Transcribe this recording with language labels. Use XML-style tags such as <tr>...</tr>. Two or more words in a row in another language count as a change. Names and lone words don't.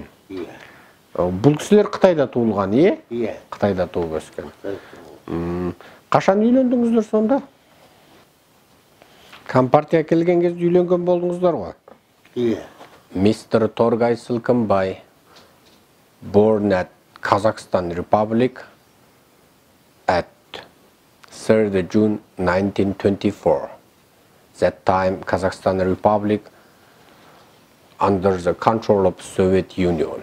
<kk>Иә. Бұл кісілер Қытайда туылған, е? Иә. Қытайда туып өскен. Қашан үйлендіңіздер сонда? Компартия келген кезде үйленген болдыңыздар ғой? Иә.</kk> <en>Mr. Торгай Сылкымбай, born at Kazakhstan Republic at 3rd June 1924. That time Kazakhstan Republic under the control of Soviet Union.</en>